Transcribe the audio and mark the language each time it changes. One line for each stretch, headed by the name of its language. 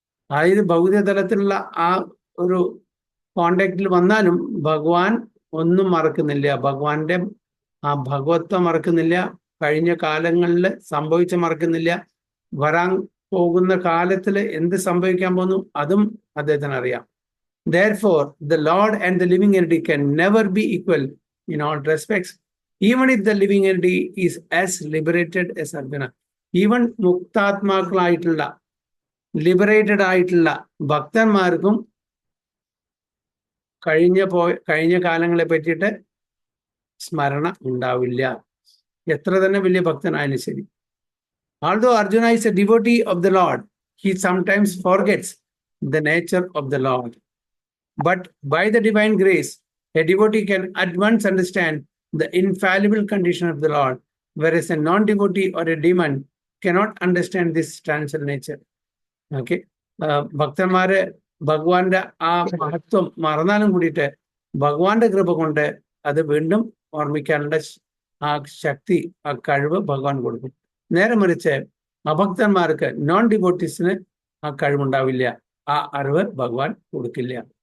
Malayalam: അതായത് ഭൗതിക തലത്തിലുള്ള ആ ഒരു കോണ്ടാക്റ്റിൽ വന്നാലും ഭഗവാൻ ഒന്നും മറക്കുന്നില്ല. ഭഗവാന്റെ ആ ഭഗവത്വം മറക്കുന്നില്ല. കഴിഞ്ഞ കാലങ്ങളിൽ സംഭവിച്ച മറക്കുന്നില്ല. വരാൻ പോകുന്ന കാലത്തിൽ എന്ത് സംഭവിക്കാൻ പോകുന്നു അതും അദ്ദേഹത്തിന് അറിയാം.
English: Therefore, the Lord and the living entity can never be equal in all respects, even if the living entity is as liberated as Arjuna.
Malayalam: Even മുക്താത്മാക്കളായിട്ടുള്ള liberated ആയിട്ടുള്ള ഭക്തന്മാർക്കും കഴിഞ്ഞ കാലങ്ങളെ പറ്റിയിട്ട് സ്മരണ ഉണ്ടാവില്ല, എത്ര തന്നെ വലിയ ഭക്തനായാലും ശരി.
English: Although Arjuna is a devotee of the Lord, he sometimes forgets the nature of the Lord. But by the divine grace, a devotee can at once understand the infallible condition of the Lord, whereas a non-devotee or a demon cannot understand this transcendental nature. Okay?
Malayalam: ഭക്തന്മാര് ഭഗവാന്റെ ആ മഹത്വം മറന്നാലും കൂടിയിട്ട് ഭഗവാന്റെ കൃപ കൊണ്ട് അത് വീണ്ടും ഓർമ്മിക്കാനുള്ള ആ ശക്തി, ആ കഴിവ് ഭഗവാൻ കൊടുക്കും. നേരെ മറിച്ച് അഭക്തന്മാർക്ക്, നോൺ ഡിവോട്ടീസിന് ആ കഴിവുണ്ടാവില്ല, ആ അറിവ് ഭഗവാൻ കൊടുക്കില്ല.